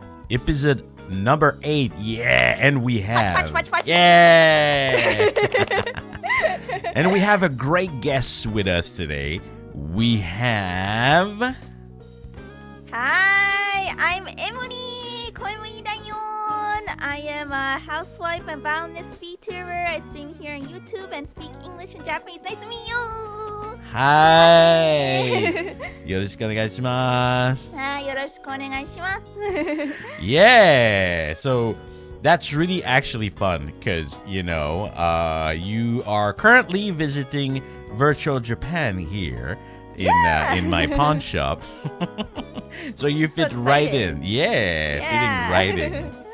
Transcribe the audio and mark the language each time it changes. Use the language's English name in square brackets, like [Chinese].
[English] Episode number 8, yeah, and we have yeah, and we have a great guest with us today. We have. Hi, I'm Emuri. Koemuri dayon. I am a housewife and wellness VTuber. I stream here on YouTube and speak English and Japanese. Nice to meet you. Hi. [Japanese] よろしくお願いします。よろしくお願いします。 [English] Yeah, so that's really actually fun because, you are currently visiting virtual Japan here in my pawn shop. So you fit right in. Yeah, fitting right in.